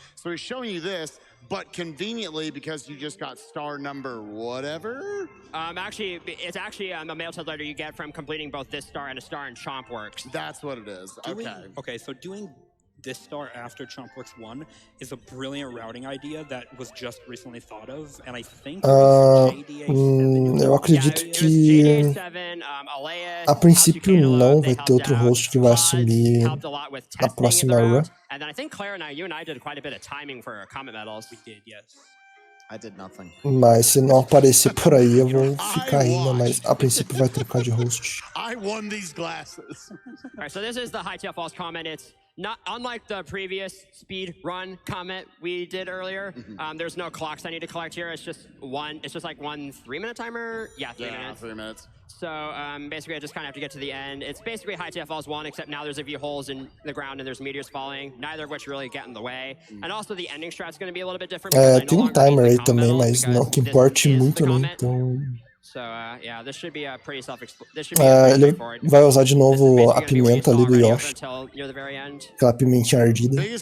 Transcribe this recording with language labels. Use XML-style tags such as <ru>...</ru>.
<en>So he's showing you this, but conveniently, because you just got star number whatever. Actually, it's actually a mail letter you get from completing both this star and a star in Chompworks. That's what it is. Okay, so doing this star after Chompworks 1 is a brilliant routing idea that was just recently thought of, and I think</en> <pt>eu acredito que a princípio não vai ter outro host que vai assumir na próxima run.</pt> <en>And then I think Claire and you and I did quite a bit of timing for Comet Medals. We did, yes. I did nothing.</en> <pt>Mas se não aparecer por aí, eu vou ficar ainda, mas a princípio vai trocar de host.</pt> <en>I won these glasses. Alright, so this is the High Tail Falls comment. It's not unlike the previous speed run comment we did earlier. There's no clocks I need to collect here. It's just like one 3-minute timer. Yeah, 3 minutes. 3 minutes. So basically, I just kind of have to get to the end. It's basically High Tail Falls 1, except now there's a few holes in the ground and there's meteors falling, neither of which really get in the way. And also the ending strat's going to be a little bit different.</en> <pt>Tem um timer aí também, mas não que importe muito, né? Então...</pt> <en>So, yeah, this should be pretty</en> <pt>ele vai usar de novo a pimenta ali do Yoshi. Aquela pimentinha ardida.</pt>